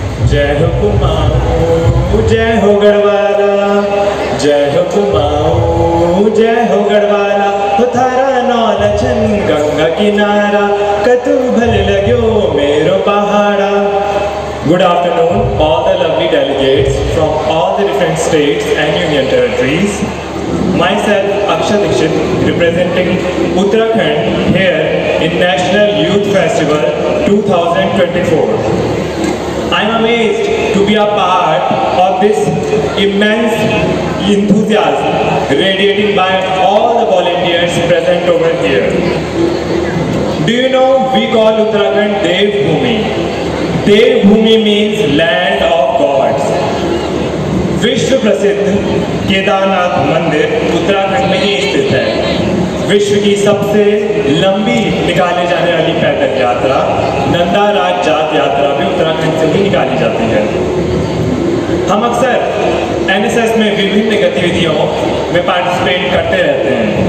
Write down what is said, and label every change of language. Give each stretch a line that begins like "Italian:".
Kumaoni: जय हो कुमाऊं जय हो गढ़वाला, जय हो कुमाऊं जय हो गढ़वाला, हो थारा नौलछन गंगा किनारा, कतू भले लगो मेरो पहाड़ा।
English: Good afternoon, all the lovely delegates from all the different states and union territories. Myself, Akshay Dixit, representing Uttarakhand here in National Youth Festival 2024. I am amazed to be a part of this immense enthusiasm radiating by all the volunteers present over here. Do you know we call Uttarakhand Dev Bhumi? Dev Bhumi means land of gods.
Hindi: विश्व प्रसिद्ध केदारनाथ मंदिर उत्तराखंड में ही स्थित है। विश्व की सबसे लंबी निकाली जाने वाली पैदल यात्रा नंदा राज जात यात्रा भी उत्तराखंड से ही निकाली जाती है। हम अक्सर एनएसएस में विभिन्न गतिविधियों में पार्टिसिपेट करते रहते हैं।